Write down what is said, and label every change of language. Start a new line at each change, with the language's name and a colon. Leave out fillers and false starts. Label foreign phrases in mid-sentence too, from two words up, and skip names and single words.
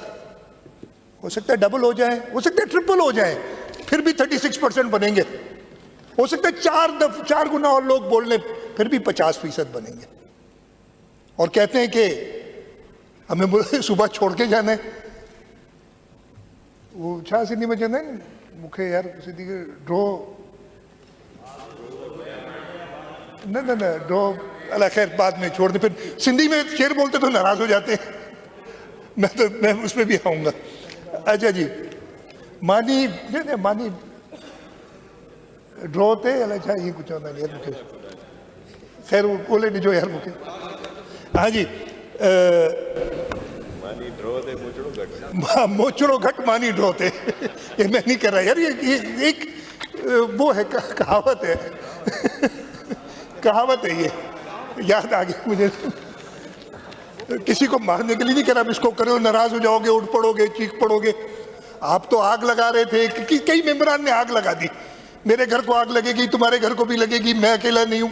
Hindi: हो सकता है डबल हो जाए, हो सकता है ट्रिपल हो जाए, फिर भी 36% बनेंगे। हो सकता है 4 गुना और लोग बोल लें, फिर भी 50% बनेंगे। और कहते हैं कि हमें सुबह छोड़ के जाना है, वो
Sindhi: छा सिंधी में चवंदा आहिनि मूंखे यार सिंधी ड्रो न ड्रो अल्लाह खैर
Hindi: बाद में छोड़ दे। फिर सिंधी में शेर बोलते तो नाराज हो जाते हैं, मैं उसमें भी आऊंगा।
Sindhi: अच्छा जी, मानी मानी ड्रो ते अल्लाह छा ये कुछ चवंदा आहिनि यार मूंखे, खैर वो ॻोल्हे ॾिजो यार मूंखे।
Hindi: हाँ जी,
Sindhi: मोचड़ो घट मानी ड्रो थे,
Hindi: ये मैं नहीं कर रहा यार, ये एक वो है, कहावत है कहावत है, ये याद आ गया मुझे। किसी को मारने के लिए नहीं कह रहा, इसको करो नाराज हो जाओगे, उठ पड़ोगे, चीख पड़ोगे। आप तो आग लगा रहे थे कि कई मेंबरान ने आग लगा दी, मेरे घर को आग लगेगी, तुम्हारे घर को भी लगेगी, मैं अकेला नहीं हूं।